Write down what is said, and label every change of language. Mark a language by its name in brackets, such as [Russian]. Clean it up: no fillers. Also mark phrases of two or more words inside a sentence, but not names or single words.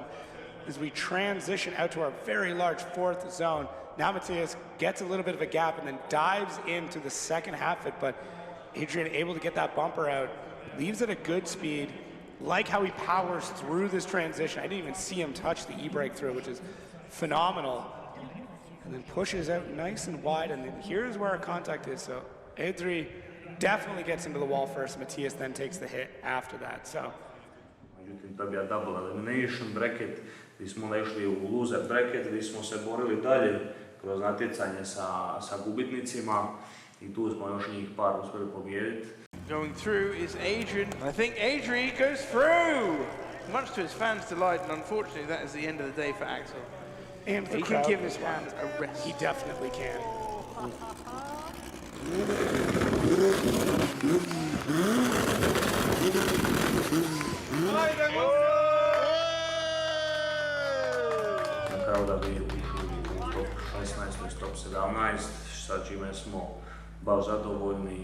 [English] As we transition out to our very large fourth zone, now Matthias gets a little bit of a gap and then dives into the second half of it, but Adrian able to get that bumper out, leaves at a good speed, Like how he powers through this transition. I didn't even see him touch the e-brake through, which is phenomenal. And then pushes out nice and wide, and then here's where our contact is. So Adri definitely gets into the wall first. Matthias then takes the hit after that. So. [Croatian] Međutim, to je bio [English] double elimination bracket, [Croatian] gdje smo onda išli u [English] loser bracket, [Croatian] gdje smo se borili dalje kroz natjecanje sa gubitnicima i tu smo još njih par uspjeli pobijediti. [English] Going through is Adrian. I think Adrian goes through! Much to his fans' delight, and unfortunately that is the end of the day for Axel. And He can give his hands a rest. He definitely can. [Croatian] Na kraju da bi ušli u top 16 i top 17, sa čime smo baš zadovoljni.